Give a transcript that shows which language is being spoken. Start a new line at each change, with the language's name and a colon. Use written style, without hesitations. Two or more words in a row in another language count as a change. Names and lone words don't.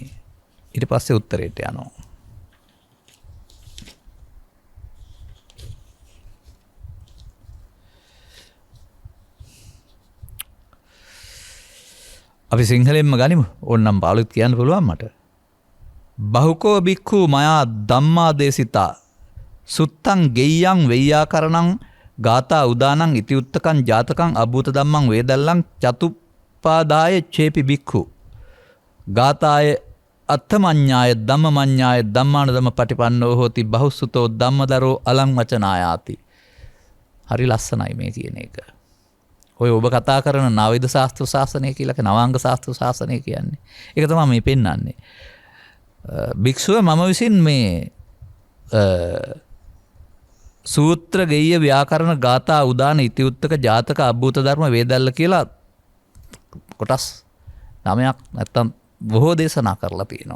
Sinhala: ඊට පස්සේ උත්තරයට යනවා. අපි සිංහලෙන්ම ගනිමු. ඕනනම් පාළුත් කියන්න පුළුවන් මට.
Pali: බහුකෝ බික්ඛු මයා ධම්මා දේසිතා සුත්තං ගෙය්‍යං වෙය්‍යාකරණං ගාථා උදානං ඉතිඋත්තකං ජාතකං අභූත ධම්මං වේදල්ලං චතුප්පාදාය චේපි බික්ඛු ගාථාය අත්තමඤ්ඤාය ධම්මමඤ්ඤාය ධම්මානුධම්ම පටිපන්නෝ හෝති බහුසුතෝ ධම්මදරෝ අලං වචනායාති.
Sinhala: හරි ලස්සනයි මේ කියන එක. ඔය ඔබ කතා කරන නවවිද ශාස්ත්‍ර ශාසනය කියලා නවාංග ශාස්ත්‍ර ශාසනය කියන්නේ. ඒක තමයි මේ පෙන්වන්නේ. භික්ෂුව මම විසින් මේ සූත්‍ර ගෙය්‍ය ව්‍යාකරණ ගාථා උදාන ඉතිඋත්තක ජාතක අභූත ධර්ම වේදල්ල කියලා කොටස් 9ක් නැත්තම් බොහෝ දේශනා කරලා තියෙනවා.